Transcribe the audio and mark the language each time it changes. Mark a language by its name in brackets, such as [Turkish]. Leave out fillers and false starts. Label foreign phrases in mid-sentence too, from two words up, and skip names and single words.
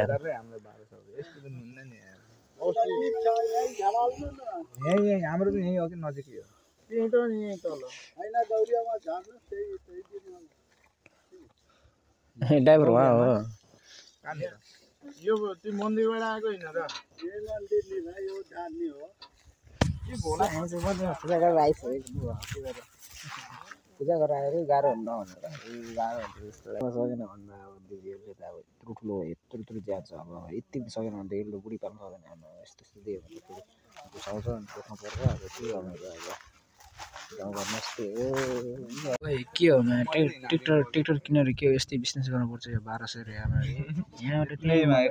[Nepali] हाम्रो 1200 यस्तो पनि हुन्न नि यार यही हाम्रो पनि यही हो कि नजिकै हो त्यही त नि तल हैन गौरियामा झार्नु त्यही ड्राइभर हो कहाँनिर यो त्यो मन्दिरबाट आएको हैन र यो मन्दिर नि भाइ यो झार्ने हो के भोला पूजा गरेर आइसकेको पूजा गरेर आएर गाह्रो हुन्न भनेर गाह्रो हुन्छ जस्तो सकेन भन्दा अब दिदीहरूले त अब ठुलो यत्रो ज्याद छ अब यति सकेन भने त यसले बुढी पाल्नु सक्दैन हाम्रो यस्तो दियो भने त घुसाउँछ अनि पोख्नु पर्छ अब के गर्नु अब गाउँघरमा यस्तै हो के हो ट्र्याक्टर किनेर के हो यस्तै बिजनेस गर्नुपर्छ यो 1200 रुपियाँमा यहाँबाट त्यही